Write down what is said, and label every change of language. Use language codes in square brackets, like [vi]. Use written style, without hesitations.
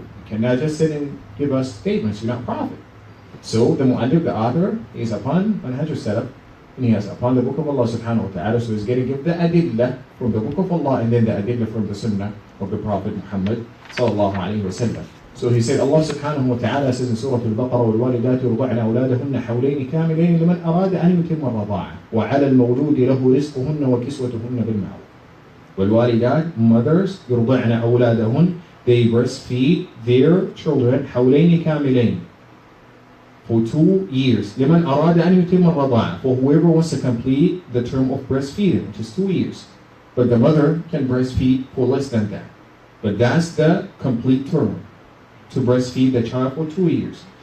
[en] You cannot just sit and give us statements. You're not prophet. So the mu'allif, the author, is upon manhaj al-Salaf, and he has upon the book of Allah subhanahu wa ta'ala. So he's going to give the adillah from the book of Allah and then the adillah from the Sunnah of the Prophet Muhammad sallallahu alayhi wa sallam. So he said, Allah subhanahu wa ta'ala says in Surah Al-Baqarah, [ar] وَالْوَالِدَاتُ يُرْضَعْنَ أَوْلَادَهُنَّ حَوْلَيْنِ كَامِلَيْنِ لِمَنْ أَرَادَ أَنْ يُتِمَّ الرَّضَاعَةَ وَعَلَى الْمَوْلُودِ لَهُ رِزْقُهُنَّ وَكِسْوَتُهُنَّ بِالْمَعْرُوفِ. وَالْوَالِدَاتُ, [en] mothers, [ar] يُرْضَعْنَ أَوْلَادَهُنَّ, [en] they breastfeed their children [ar] حَوْلَيْنِ كَامِلَيْنِ, [en] for 2 years. [ar] لِمَنْ أَرَادَ أَنْ يُتِمَّ الرَّضَاعَةَ, [en] for whoever wants to complete the term of breastfeeding, which is 2 years. But the mother can breastfeed for less than that. But that's the complete term, to breastfeed the child for 2 years.